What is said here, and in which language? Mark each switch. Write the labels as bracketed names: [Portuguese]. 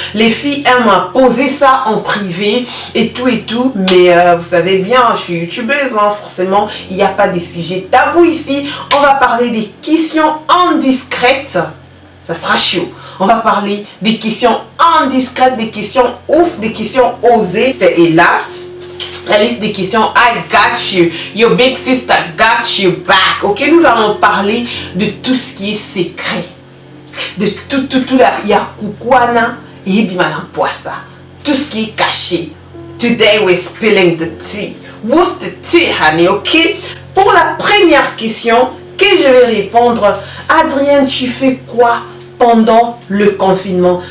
[French] Les filles aiment poser ça en privé et tout, mais vous savez bien, je suis youtubeuse, hein, forcément, il n'y a pas de sujets tabous ici. On va parler des questions indiscrètes, ça sera chaud. On va parler des questions indiscrètes, des questions ouf, des questions osées. Et là, la liste des questions, [English] I got you, your big sister got you back. [French] Ok, nous allons parler de tout ce qui est secret, de tout là, il y a kukwana et bimana poissa, tout ce qui est caché. [English] Today we're spilling the tea. What's the tea, honey? [French] Ok, pour la première question que je vais répondre, Adrienne, tu fais quoi pendant le confinement?